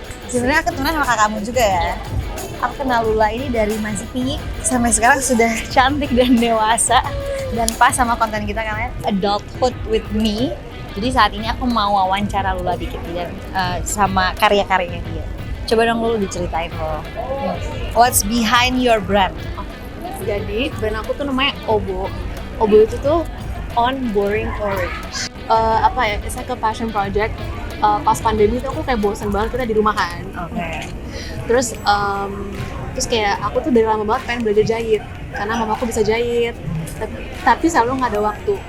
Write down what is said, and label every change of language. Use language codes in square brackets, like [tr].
[id] Sebenarnya aku temenan sama kakakmu juga ya. Aku kenal Lula ini dari masih tinggi sampai sekarang sudah cantik dan dewasa dan pas sama konten kita kan Adulthood with Me. Jadi saat ini aku mau wawancara Lula dikit dan sama karya-karyanya dia. Coba dong Lula diceritain lo. [en] What's behind your brand? [id] Jadi brand aku tuh namanya Obo. Obo itu tuh On Boring Orange. Apa ya? [en] It's like a passion project. [id] Pas pandemi tuh aku kayak bosan banget kita di rumah kan. Oke. Terus kayak aku tuh dari lama banget pengen belajar jahit karena mamaku bisa jahit. Tapi selalu nggak ada waktu.